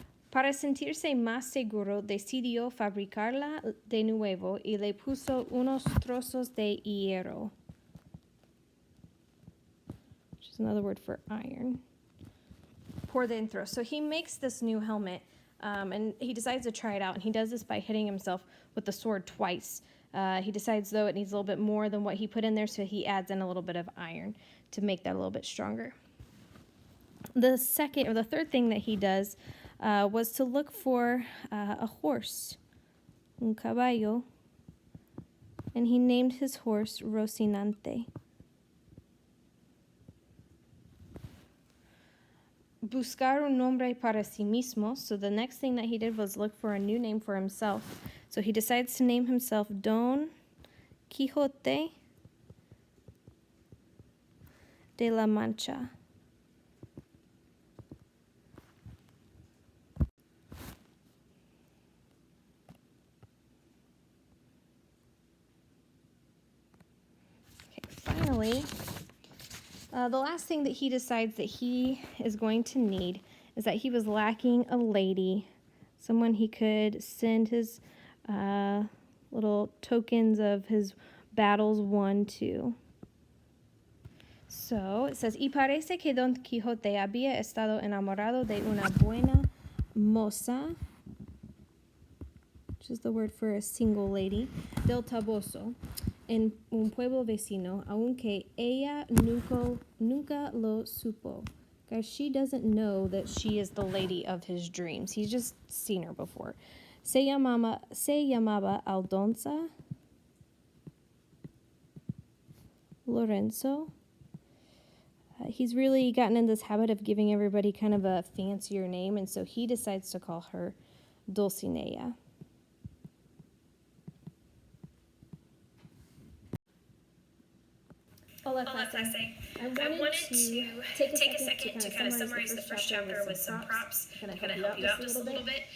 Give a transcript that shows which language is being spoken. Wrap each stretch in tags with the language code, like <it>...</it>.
<es>Para sentirse más seguro, decidió fabricarla de nuevo y le puso unos trozos de hierro,</es> <en>which is another word for iron,</en> <es>por dentro.</es> <en>So he makes this new helmet, and he decides to try it out, and he does this by hitting himself with the sword twice. He decides, though, it needs a little bit more than what he put in there, so he adds in a little bit of iron to make that a little bit stronger. The third thing that he does was to look for a horse,</en> <es>un caballo,</es> <en>and he named his horse Rocinante.</en> <es>Buscar un nombre para sí mismo.</es> <en>So the next thing that he did was look for a new name for himself. So he decides to name himself Don Quixote de la Mancha. Finally, the last thing that he decides that he is going to need is that he was lacking a lady, someone he could send his little tokens of his battles won to. So it says,</en> <es>y parece que Don Quijote había estado enamorado de una buena moza,</es> <en>which is the word for a single lady,</en> <es>del Toboso, en un pueblo vecino, aunque ella nunca lo supo.</es> <en>Guys, she doesn't know that she is the lady of his dreams. He's just seen her before.</en> <es>Se llamaba Aldonza Lorenzo.</es> <en>He's really gotten in this habit of giving everybody kind of a fancier name, and so he decides to call her Dulcinea.</en> <es>Hola, clase.</es> <en>I wanted to take a second to kind of summarize the first chapter with some props to kind of help you out just a little bit.</en>